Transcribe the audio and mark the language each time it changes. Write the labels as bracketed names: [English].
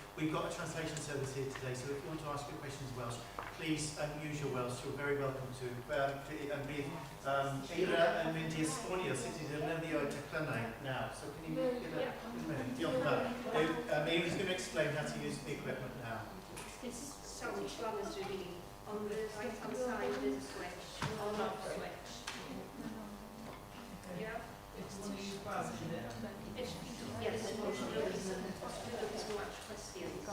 [English] We've got a translation service here today, so if you want to ask your questions in Welsh, please use your Welsh. You're very welcome to. [Welsh] Bydd Eira yn mynd i esbonio sut i ddefnyddio teclynau now. [English] So can you give a minute? Diolch yn fawr. Eira's going to explain how to use the equipment now. So which one is revealing? On the right hand side there's a switch, on off switch. Yeah? It's one of you guys, isn't it? Yes, and there's no much questions.